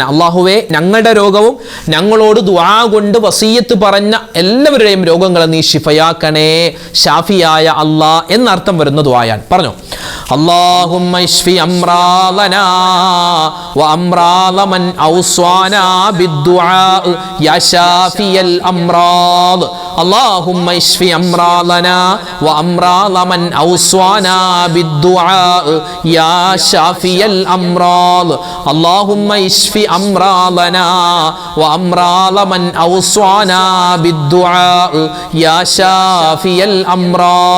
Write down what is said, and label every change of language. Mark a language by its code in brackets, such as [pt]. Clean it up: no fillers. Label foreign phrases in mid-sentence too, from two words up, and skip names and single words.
[ml] അല്ലാഹുവേ, ഞങ്ങളുടെ രോഗവും ഞങ്ങളോട് ദുആ കൊണ്ട് വസീയത്ത് പറഞ്ഞ എല്ലാവരുടെയും രോഗങ്ങളെ നീ ശിഫയാക്കണേ, ഷാഫിയായ അല്ലാഹ് എന്നർത്ഥം വരുന്ന ദുആയാണ്. [ar] പറഞ്ഞു, اللهم اشف أمراضنا و أمراض من أوصانا بالدعاء يا شافي الأمراض. اللهم اشف امراضنا وامراض من اوصانا بالدعاء يا شافي الامراض. اللهم اشف امراضنا وامراض من اوصانا بالدعاء يا شافي الامراض.